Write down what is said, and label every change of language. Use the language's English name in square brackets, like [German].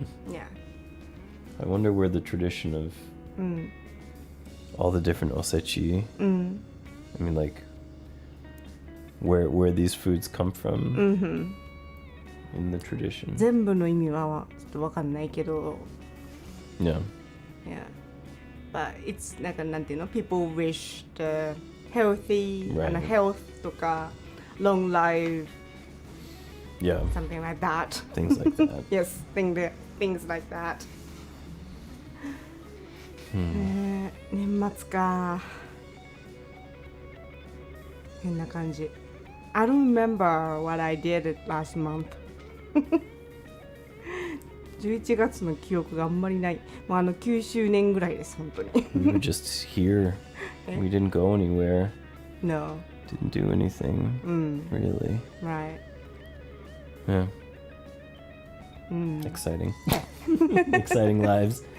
[English] Yeah. I wonder where the tradition of all the different osechi, I mean, like, where these foods come from in the tradition. [Japanese] 全部の意味はちょっとわかんないけど。 [English] Yeah. Yeah. But it's [Japanese] なんていうの [English] people wish the healthy Right. and health [Japanese] とか [English] long life Yeah. something like that. Things like that. Yes, things like that. [Japanese] 年末か。変な感じ。 [English] I don't remember what I did last month. [Japanese] 11月の記憶があんまりない。もう9周年ぐらいです、本当に。 [English] We were just here. We didn't go anywhere. No. Didn't do anything. Really. Right. Yeah. Exciting. Exciting lives.